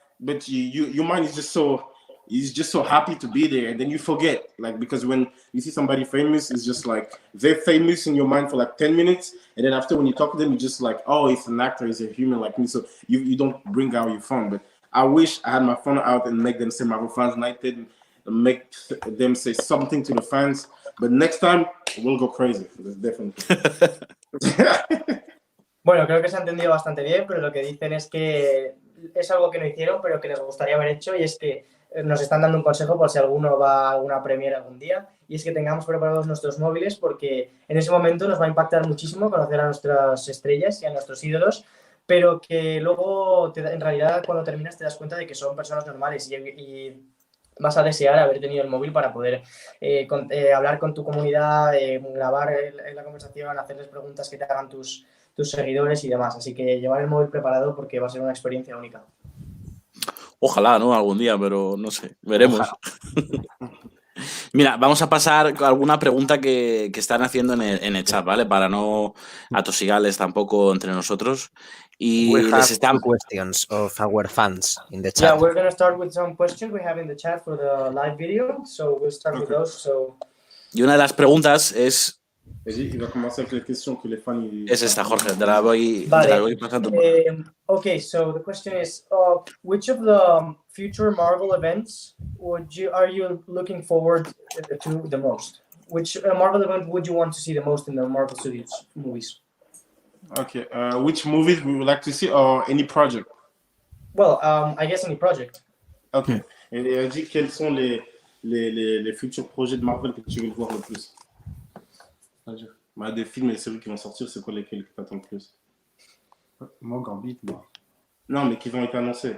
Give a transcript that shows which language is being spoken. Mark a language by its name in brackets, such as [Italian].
[English] But your mind is just so happy to be there, and then you forget, because when you see somebody famous, it's just they're famous in your mind for 10 minutes, and then after when you talk to them, you're just oh, it's an actor, he's a human like me, so you don't bring out your phone. But I wish I had my phone out and make them say Marvel Fans United, and make them say something to the fans. But next time we'll go crazy. Definitely. [Spanish] Bueno, creo que se ha entendido bastante bien, pero lo que dicen es que es algo que no hicieron, pero que les gustaría haber hecho, y es que nos están dando un consejo por si alguno va a alguna premiere algún día, y es que tengamos preparados nuestros móviles porque en ese momento nos va a impactar muchísimo conocer a nuestras estrellas y a nuestros ídolos, pero que luego en realidad cuando terminas te das cuenta de que son personas normales y vas a desear haber tenido el móvil para poder hablar con tu comunidad, grabar la conversación, hacerles preguntas que te hagan tus seguidores y demás. Así que llevar el móvil preparado porque va a ser una experiencia única. Ojalá, ¿no? Algún día, pero no sé, veremos. Mira, vamos a pasar a alguna pregunta que están haciendo en el chat, ¿vale? Para no atosigarles tampoco entre nosotros. Y [English] We have [Spanish] les están... [English] 2 questions of our fans in the chat. Yeah, we're going to start with some questions we have in the chat for the live video. So we'll start with those. [Spanish] Y una de las preguntas es... [French] Il va commencer avec les questions que les fans... [Spanish] Es esta, Jorge, te la voy pasando. [English] Okay, so the question is, which of the future Marvel events are you looking forward to the most? Which Marvel event would you want to see the most in the Marvel Studios movies? Okay, which movies we would like to see or any project? Well, I guess any project. Okay. [French] Et elle dit quels sont les futurs projets de Marvel que tu veux voir le plus. Bah, des films et des séries qui vont sortir, c'est quoi lesquels que tu attends le plus? Moi, Gambit, moi. Non, mais qui vont être annoncés.